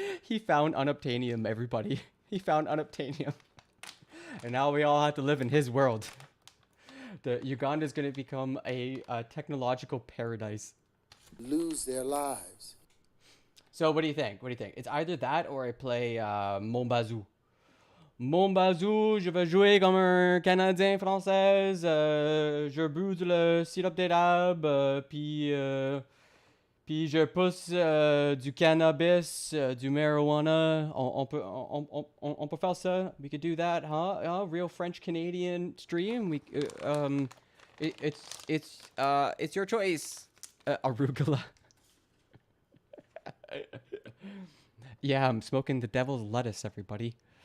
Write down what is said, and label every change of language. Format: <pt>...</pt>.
<en>He found unobtainium, everybody. He found unobtainium. And now we all have to live in his world. Uganda is going to become a technological paradise. Lose their lives. So what do you think? What do you think? It's either that or I play Mon Bazou.</en> <fr>Mon Bazou, je vais jouer comme un Canadien française. Je bois le sirop d'érable. Puis je pousse du cannabis, du marijuana. On peut faire ça.</fr> <en>We could do that, huh? Real French Canadian stream. It's your choice. Arugula. Yeah, I'm smoking the devil's lettuce, everybody.</en>